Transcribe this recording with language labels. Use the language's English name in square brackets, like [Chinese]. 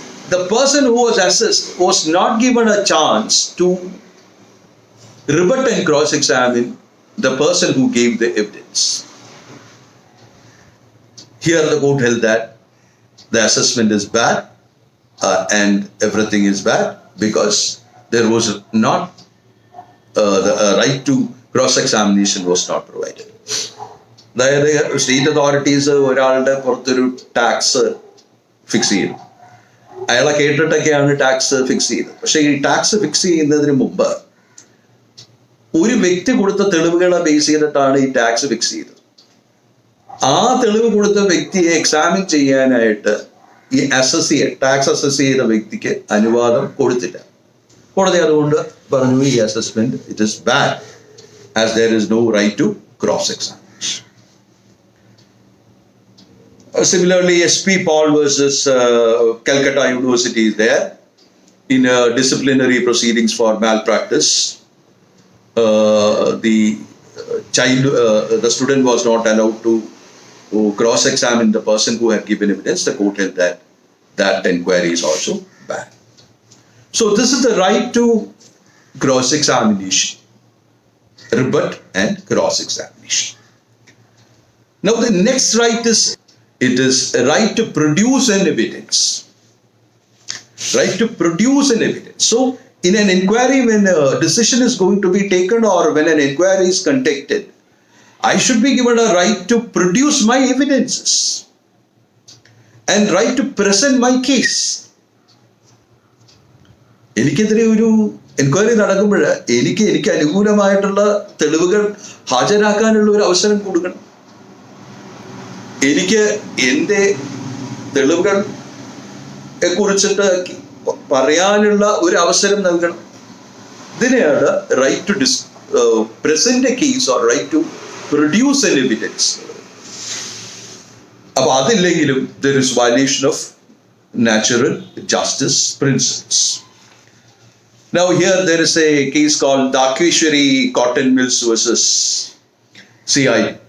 [English] The person who was assessed was not given a chance to rebut and cross-examine the person who gave the evidence. Here the court held that the assessment is bad and everything is bad because there was not the right to cross-examination was not provided. [Malayalam] അതായത് state authorities ഒരാളുടെ പുറത്തൊരു tax fix ചെയ്തു, അയാളെ കേട്ടിട്ടൊക്കെയാണ് tax fix ചെയ്തത്. പക്ഷെ ഈ tax fix ചെയ്യുന്നതിന് മുമ്പ് ഒരു വ്യക്തി കൊടുത്ത തെളിവുകളെ ബേസ് ചെയ്തിട്ടാണ് ഈ ടാക്സ് ഫിക്സ് ചെയ്തത്. ആ തെളിവ് കൊടുത്ത വ്യക്തിയെ എക്സാമിൻ ചെയ്യാനായിട്ട് ഈ ടാക്സ് അസസ് ചെയ്ത വ്യക്തിക്ക് അനുവാദം കൊടുത്തില്ല. കോടതി അതുകൊണ്ട് പറഞ്ഞു ഈ [English] Assessment it is bad as there is no right to cross examination. Similarly, SP Paul versus Calcutta University is there in disciplinary proceedings for malpractice. The the student was not allowed to cross-examine the person who had given evidence. The court held that that inquiry is also bad. So this is the right to cross-examination, rebut and cross-examination. Now the next right is, it is a right to produce an evidence. Right to produce an evidence. So in an inquiry, when a decision is going to be taken or when an inquiry is conducted, I should be given a right to produce my evidences and right to present my case. [Malayalam] എനിക്കെതിരെ ഒരു enquiry നടക്കുമ്പോൾ എനിക്ക് അനുകൂലമായിട്ടുള്ള തെളിവുകൾ ഹാജരാക്കാനുള്ള ഒരു അവസരം കൊടുക്കണം. എനിക്ക് എൻ്റെ തെളിവുകളെ കുറിച്ചിട്ട് പറയാനുള്ള ഒരു അവസരം നൽകണം. ഇതിനെയാണ് [English] Right to present a case or right to produce an evidence. [Malayalam] അപ്പോൾ അതില്ലെങ്കിലും [English] there is violation of natural justice principles. Now here there is a case called Dakeshwari Cotton Mills versus CI.